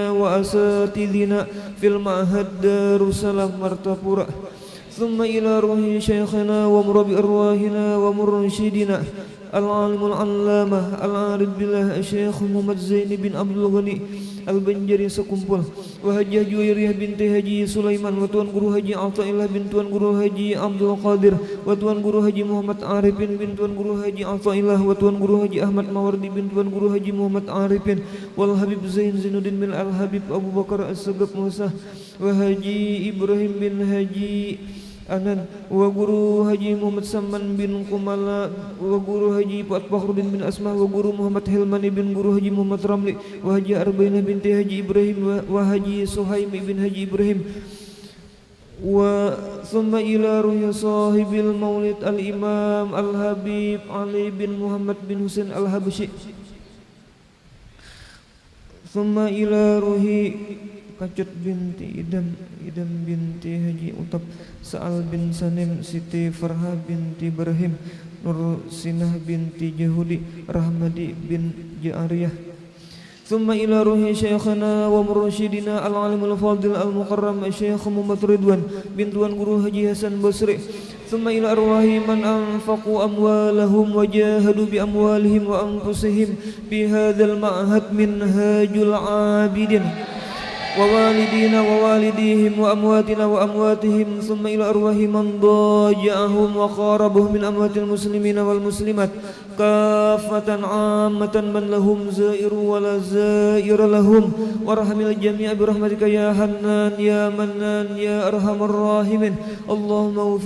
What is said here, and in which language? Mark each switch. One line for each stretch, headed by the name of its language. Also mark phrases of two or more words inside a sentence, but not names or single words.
Arabic: وأساتذنا في المعهد دار السلام مرتفورة ثم إلى روح شيخنا ومربي أرواحنا ومرشدنا العالم العلامة العارف بالله الشيخ محمد زين بن عبد الغني البنجري sekumpul وهجة جويرية بنت هجي سليمان وتوان guru haji Athaillah bin tuan guru haji Abdul Qadir وتوان guru haji Muhammad Arifin bin tuan guru haji Athaillah وتوان guru haji Ahmad Mawardi bin tuan guru haji Muhammad Arifin wal Habib Zain Zainuddin bin Al Habib Abu Bakar As-Sagaf Musa وهجي Ibrahim bin Haji Anan wa guru haji Muhammad Saman bin Kumala wa guru haji Pak Fakhrudin bin Asma wa guru Muhammad Hilmani bin guru haji Muhammad Ramli wa haji Arbainah binti haji Ibrahim wa haji Suhaim bin haji Ibrahim وثم إلى روح صاحب المولد الإمام الحبيب Ali bin Muhammad bin Husain al-Habsyi ثم إلى روح Kacut binti Idam binti Haji Utap Sa'al bin Sanim Siti Farha binti Ibrahim Nur Sinah binti Jahudi Rahmadi bin Ja'ariyah ثم إلى روح شيخنا ومرشدنا العالم الفاضل المكرم Syekh Muhammad Ridwan bin Tuan Guru Haji Hasan Basri ثم إلى أرواح من أنفقوا أموالهم وجاهدوا بأموالهم وأنفسهم بهذا المعهد minhajul abidin ووالدينا ووالديهم وأمواتنا وأمواتهم ثم إلى أرواح من ضاجعهم وقاربهم من أموات المسلمين والمسلمات كافة عامة من لهم زائر ولا زائر لهم وارحم الجميع برحمتك يا حنان يا منان يا أرحم الراحمين اللهم اغفر